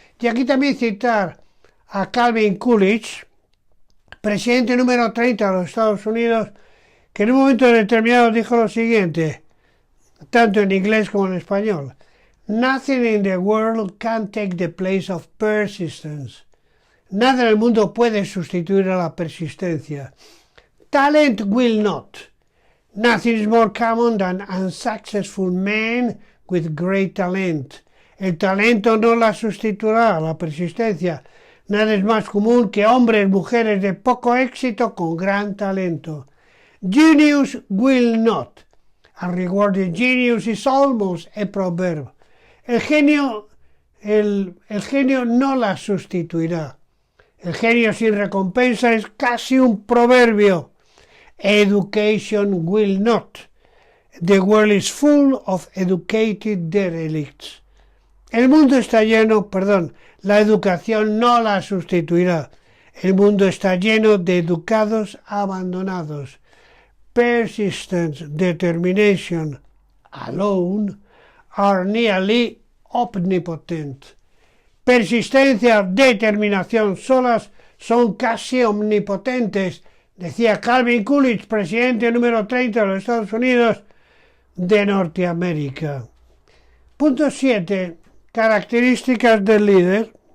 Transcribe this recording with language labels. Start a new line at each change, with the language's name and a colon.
Spanish: Y aquí también citar a Calvin Coolidge, presidente número 30 de los Estados Unidos, que en un momento determinado dijo lo siguiente, tanto en inglés como en español:
English: Nothing in the world can take the place of persistence.
Spanish: Nada en el mundo puede sustituir a la persistencia.
English: Talent will not. Nothing is more common than unsuccessful men with great talent.
Spanish: El talento no la sustituirá, la persistencia. Nada es más común que hombres, mujeres de poco éxito con gran talento.
English: Genius will not. Unrewarded genius is almost a proverb.
Spanish: El genio no la sustituirá. El genio sin recompensa es casi un proverbio.
English: Education will not. The world is full of educated derelicts.
Spanish: El mundo está lleno, la educación no la sustituirá. El mundo está lleno de educados abandonados.
English: Persistence, determination alone are nearly omnipotent.
Spanish: Persistencia, determinación solas son casi omnipotentes, decía Calvin Coolidge, presidente número 30 de los Estados Unidos de Norteamérica. Punto 7. Características del líder.